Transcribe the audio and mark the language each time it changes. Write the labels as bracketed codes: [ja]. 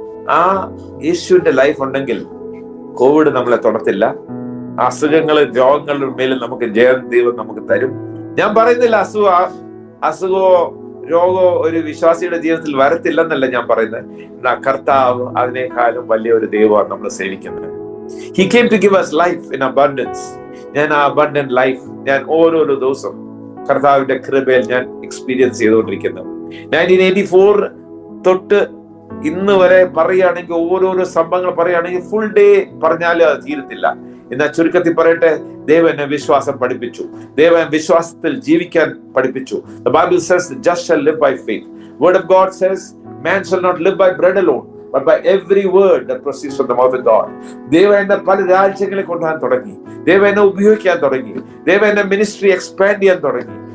[ml] ആ യേശുവിന്റെ ലൈഫ് ഉണ്ടെങ്കിൽ കോവിഡ് നമ്മളെ തൊടത്തില്ല. അസുഖങ്ങളും രോഗങ്ങളുടെ മേലും നമുക്ക് ജയം ദൈവം നമുക്ക് തരും. ഞാൻ പറയുന്നില്ല അസുഖമോ രോഗമോ ഒരു വിശ്വാസിയുടെ ജീവിതത്തിൽ വരത്തില്ലെന്നല്ല ഞാൻ പറയുന്നത്. എന്നാ കർത്താവ് അതിനേക്കാളും വലിയൊരു ദൈവമാണ് നമ്മൾ സേവിക്കുന്നത്. [en] He came to give us life in abundance. [ml] ഞാൻ ആ abundant ലൈഫ് ഞാൻ ഓരോരോ ദിവസം കർത്താവിന്റെ കൃപയിൽ ഞാൻ എക്സ്പീരിയൻസ് ചെയ്തുകൊണ്ടിരിക്കുന്നു. 1984 തൊട്ട് ഇന്ന് വരെ പറയുകയാണെങ്കിൽ, ഓരോരോ സംഭവങ്ങൾ പറയുകയാണെങ്കിൽ ഫുൾ ഡേ പറഞ്ഞാലും അത് തീരത്തില്ല. എന്നാൽ ചുരുക്കത്തിൽ പറയട്ടെ, ദൈവം എന്നെ വിശ്വാസം പഠിപ്പിച്ചു, ദൈവം വിശ്വാസത്തിൽ ജീവിക്കാൻ പഠിപ്പിച്ചു. [en] The Bible says the just shall live by faith. Word of God says man shall not live by bread alone but by every word that proceeds from the mouth of God. [ml] ദൈവം എന്നെ പല രാജ്യങ്ങളെ കൊണ്ടുപോകാൻ തുടങ്ങി, ദൈവം എന്നെ ഉപയോഗിക്കാൻ തുടങ്ങി, ദൈവം എന്നെ മിനിസ്ട്രി എക്സ്പാൻഡ് ചെയ്യാൻ തുടങ്ങി.